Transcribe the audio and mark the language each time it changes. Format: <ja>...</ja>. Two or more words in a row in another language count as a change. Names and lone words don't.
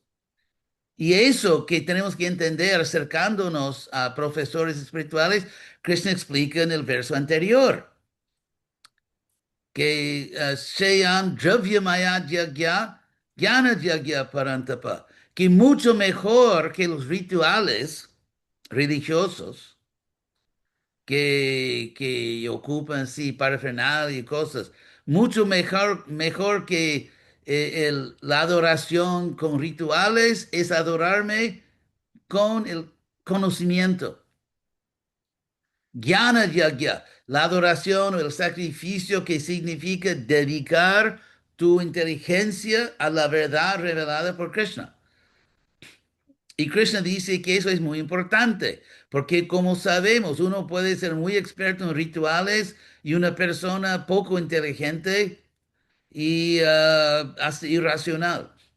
<es>Y eso que tenemos que entender acercándonos a profesores espirituales, Krishna explica en el verso anterior, que</es> <sa>Shayam Dravya Yagya, Jnana Yagya Parantapa,</sa> <es>que mucho mejor que los rituales religiosos, que ocupan, sí, parafernalia y cosas. Mucho mejor que la adoración con rituales es adorarme con el conocimiento.</es> <sa>Jnana yagya,</sa> <es>la adoración o el sacrificio que significa dedicar tu inteligencia a la verdad revelada por Krishna. Y Krishna dice que eso es muy importante, porque como sabemos, uno puede ser muy experto en rituales y una persona poco inteligente y hasta irracional.</es>